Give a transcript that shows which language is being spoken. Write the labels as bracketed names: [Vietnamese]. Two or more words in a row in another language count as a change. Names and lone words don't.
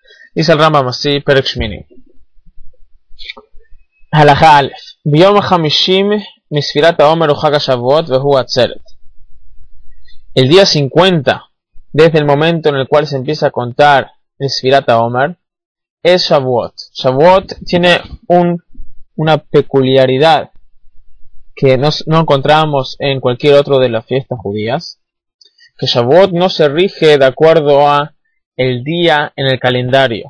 [Spanish] Dice el Rambam así, [Hebrew] פרק שמיני. הלכה אלף. ביום החמישים מספירת העומר וחג השבועות והוא עצרת. [Spanish] El día 50, desde el momento en el cual se empieza a contar el [Hebrew] ספירת העומר, [Spanish] es Shavuot. Shavuot tiene una peculiaridad que no encontramos en cualquier otro de las fiestas judías, que Shavuot no se rige de acuerdo a el día en el calendario.